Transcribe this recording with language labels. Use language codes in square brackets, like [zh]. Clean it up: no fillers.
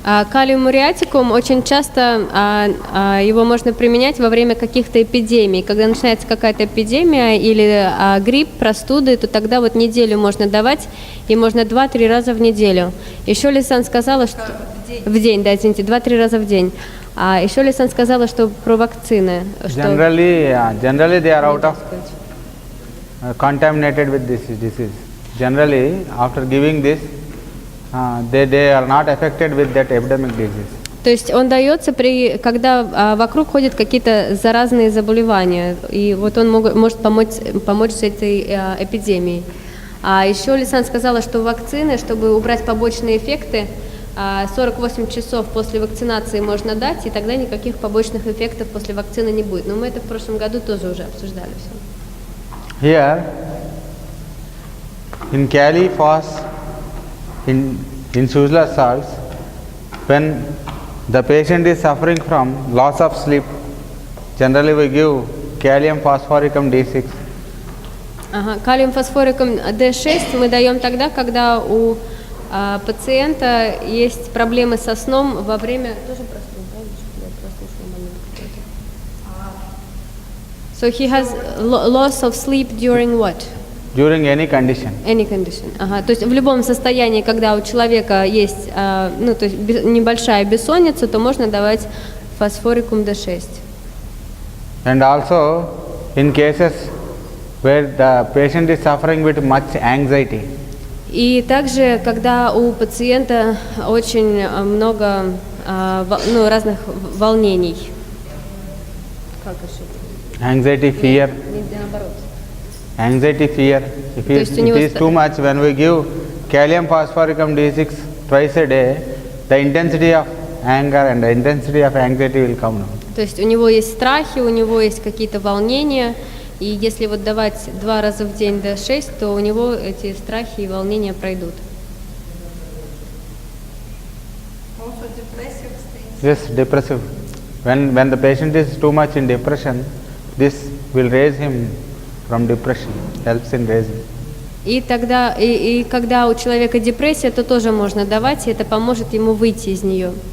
[ru] Калиум муриатикум очень часто его можно применять во время каких-то эпидемий. Когда начинается какая-то эпидемия или грипп, простуды, то тогда вот неделю можно давать, и можно 2-3 раза в неделю. Еще Лисан сказала, что... В день, да, извините, 2-3 раза в день. А еще Лисан сказала, что про вакцины. [en] Generally they are out of contaminated with this disease. Generally, after giving this, they are not affected with that epidemic disease. [ru] То есть он дается, когда вокруг ходят какие-то заразные заболевания, и вот он может помочь с этой эпидемией. А еще Лисан сказала, что вакцины, чтобы убрать побочные эффекты, 48 часов после вакцинации можно дать, и тогда никаких побочных эффектов после вакцины не будет. Но мы это в прошлом году тоже уже обсуждали все. [en] Here, in Kali phos, in Suzla salts, when the patient is suffering from loss of sleep, generally we give kalium phosphoricum D6. [ru] Калиум фосфорикум D6 мы даем тогда, когда у пациента есть проблемы со сном во время... Тоже простуда, да? Я прослушала момент. [en] So he has loss of sleep during what? During any condition. Any condition. [ru] То есть в любом состоянии, когда у человека есть то есть небольшая бессонница, то можно давать фосфорикум D6. [en] And also in cases where the patient is suffering with much anxiety. [ru] И также, когда у пациента очень много разных волнений. Как это? [en] Anxiety, fear. [ru] Наоборот. [en] Anxiety, fear. If it is too much, when we give kalium phosphoricum D6 twice a day, the intensity of anger and the intensity of anxiety will come down. [ru] То есть у него есть страхи, у него есть какие-то волнения, и если вот давать 2 раза в день D6, то у него эти страхи и волнения пройдут. [en] Also depressive states. Yes, depressive. When the patient is too much in depression, this will raise him from depression, helps in raising. [ru] И тогда, и когда у человека депрессия, то тоже можно давать, и это поможет ему выйти из нее.